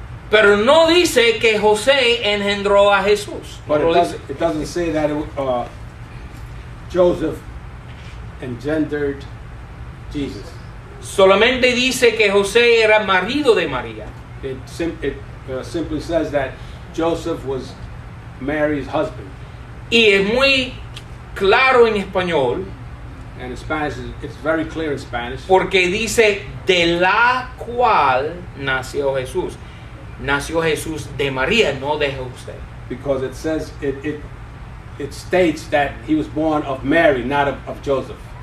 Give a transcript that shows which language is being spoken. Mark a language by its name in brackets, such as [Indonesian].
[Spanish] pero no dice que José engendró a Jesús. [English] but [Spanish] No lo dice. [English] it doesn't say that Joseph engendered Jesus. [Spanish] Solamente dice que José era marido de María. [English] It simply says that Joseph was Mary's husband. [Spanish] Y es muy claro en español [English] And in Spanish, it's very clear in Spanish. [Spanish] porque dice de la cual nació Jesús. Nació Jesús de María, no de José. [English] Because it says, it states that he was born of Mary, not of Joseph.